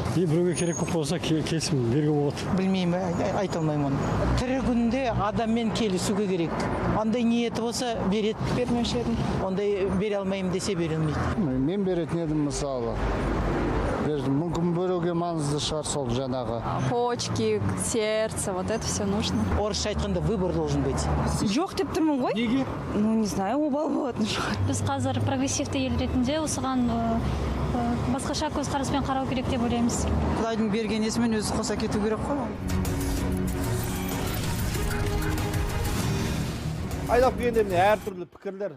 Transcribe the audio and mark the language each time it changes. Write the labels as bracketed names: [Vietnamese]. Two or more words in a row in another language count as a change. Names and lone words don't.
[Kazakh] Біреуге керек болса келісім беруге болады. Білмеймін, айта алмаймын оны. Тірі күнде адаммен келісуге керек. Ондай ниеті болса береді. Бермеуші едім. Ондай бере алмаймын десе бере алмайды. Мен беретін едім мысалы. Мүмкін біреуге маңызды шығар сол жаңағы. [Russian] Почки, сердце, вот это все нужно. [Kazakh] Орысша айтқанда [Russian] выбор должен быть. [Kazakh] Жоқ деп тұрмын ғой. Неге? [Russian] Ну, не знаю, [Kazakh] обал болатын шығар. Біз қазір прогрессивті ел ретінде осыған басқаша көзқараспен қарау керек деп ойлаймыз. Құдайдың берген есімен өзі қоса кету керек қой. Айдап келгенде әртүрлі пікірлер.